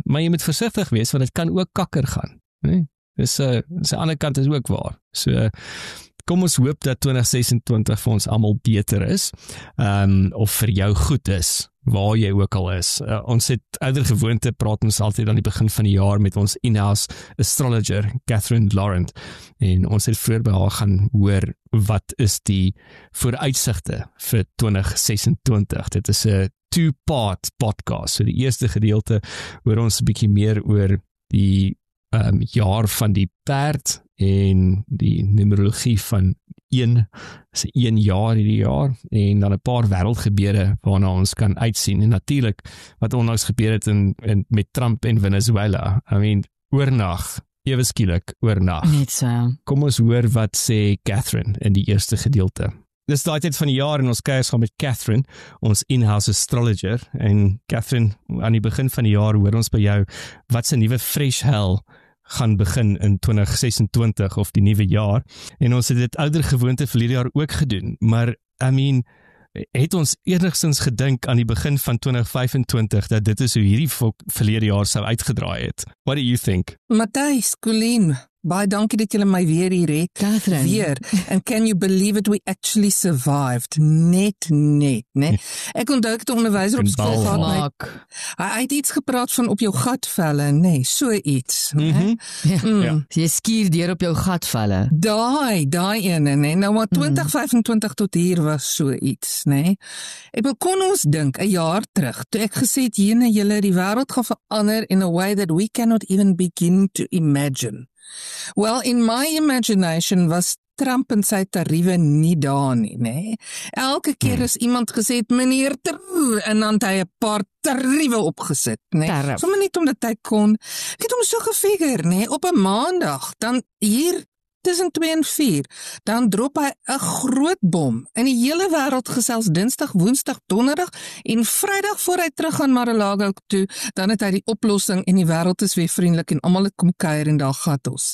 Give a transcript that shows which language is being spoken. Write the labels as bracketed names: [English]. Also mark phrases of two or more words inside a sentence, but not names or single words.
[Afrikaans] Maar jy moet versigtig wees want dit kan ook kakker gaan, né? Dis 'n ander kant is ook waar. So kom ons hoop dat 2026 vir ons almal beter is, of vir jou goed is, waar jy ook al is. Ons het ouer gewoonte, praat ons altyd aan die begin van die jaar met ons [English] in-house astrologer, [Afrikaans] Catherine Laurent, en ons het vroeër by haar gaan hoor, wat is die vooruitsigte vir 2026. Dit is 'n 2-part podcast. So die eerste gedeelte hoor ons 'n bietjie meer oor die jaar van die perd en die numerologie van 1 jaar hierdie jaar en dan 'n paar wêreldgebeure waarna ons kan uitsien en natuurlik wat onlangs gebeur het met Trump en Venezuela. [English] I mean, [Afrikaans] oornag, ewe skielik oornag. Net so. Kom ons hoor wat sê Catherine in die eerste gedeelte. Dis daai tyd van die jaar en ons kuier saam met Catherine, ons [English] in-house astrologer. [Afrikaans] En Catherine, aan die begin van die jaar hoor ons by jou wat se nuwe [English] fresh hell [Afrikaans] gaan begin in 2026 of die nuwe jaar. En ons het dit ouer gewoonte verlede jaar ook gedoen, maar [English] I mean, [Afrikaans] het ons enigstens gedink aan die begin van 2025 dat dit is hoe hierdie verlede jaar sou uitgedraai het. [English] What do you think? [Afrikaans] Matthys, Colleen, baie dankie dat julle my weer hier het. Catherine. Weer. [English] And can you believe it, we actually survived. [Afrikaans] Net, né? Ek onthou ek het 'n onderwyser op skool gehad. Hy het iets gepraat van op jou gatvelle, nee, so iets. Ja. Jy skier deur op jou gatvelle. Daai ene, nee. Nou maar 2025 tot hier was so iets, nee. Ek wil kon ons dink 'n jaar terug, toe ek gesê het julle die wêreld gaan verander [English] in a way that we cannot even begin to imagine. Well, in my imagination [Afrikaans] was Trump en sy tariewe nie daar nie, né? Elke keer as iemand gesê het, meneer Trump, en dan het hy 'n paar tariewe opgesit, né? Sommige net omdat hy kon. Ek het hom so gefigure, né? Op 'n maandag, dan hier tussen 2 en 4, dan drop hy 'n groot bom in die hele wêreld gesels Dinsdag, Woensdag, Donderdag en Vrydag voor hy terug gaan Mar-a-Lago toe, dan het hy die oplossing en die wêreld is weer vriendelik en almal het kom kuier en daar gat ons.